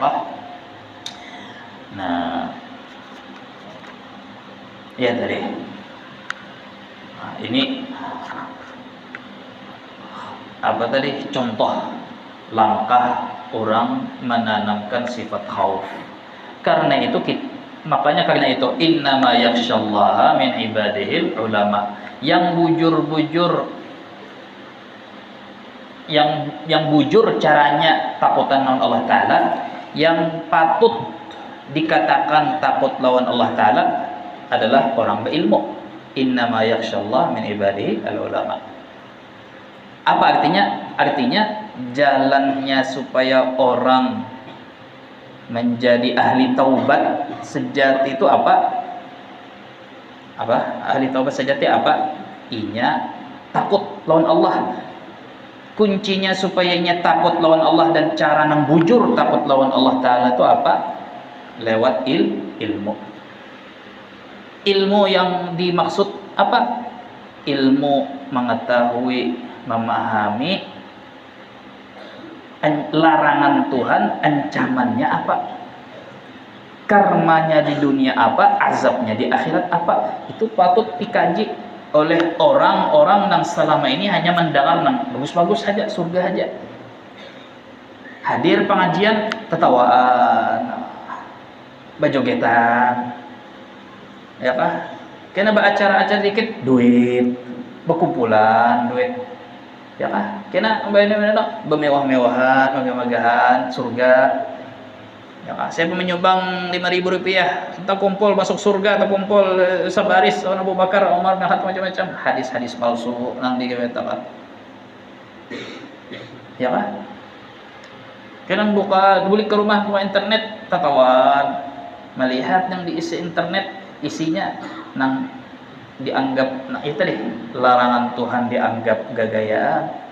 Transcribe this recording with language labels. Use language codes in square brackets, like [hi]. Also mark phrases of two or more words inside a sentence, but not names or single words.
[id] Nah, ya tadi. Nah, ini apa tadi? Contoh langkah orang menanamkan sifat khauf. Karena itu [ar] إنما يخشى الله من عباده العلماء. [id] Yang bujur-bujur, yang bujur caranya takutan lawan Allah Ta'ala, yang patut dikatakan takut lawan Allah Ta'ala adalah orang berilmu. [ar] إنما يخشى الله من عباده العلماء. [id] Apa artinya? Artinya jalannya supaya orang menjadi ahli taubat sejati itu apa? [bjn] Ahli taubat sejati apa? Inya takut lawan Allah. Kuncinya supaya inya takut lawan Allah dan cara nang bujur takut lawan Allah Ta'ala itu apa? [id] Lewat ilmu. Ilmu yang dimaksud apa? Ilmu mengetahui, memahami larangan Tuhan, ancamannya apa, karmanya di dunia apa, azabnya di akhirat apa. Itu patut dikaji oleh orang-orang yang selama ini hanya mendengar nang bagus-bagus saja, surga saja. [bjn] Hadir pengajian tetawaan, bajogetan, ya kah? Kena beracara-acara dikit duit, berkumpulan duit, ya kah? [id] Kena bemewah-mewahan, megah-megahan, surga. Ya kan, saya menyumbang 5.000 rupiah, entah kumpul masuk surga atau kumpul sebaris sama Abu Bakar, Umar, dan macam-macam. Hadis-hadis palsu nang dikatakan. Ya kan? [bjn] Kadang buka balik ke rumah internet, tatawan melihat yang diisi internet isinya nang dianggap itu deh larangan Tuhan, dianggap gagayaan.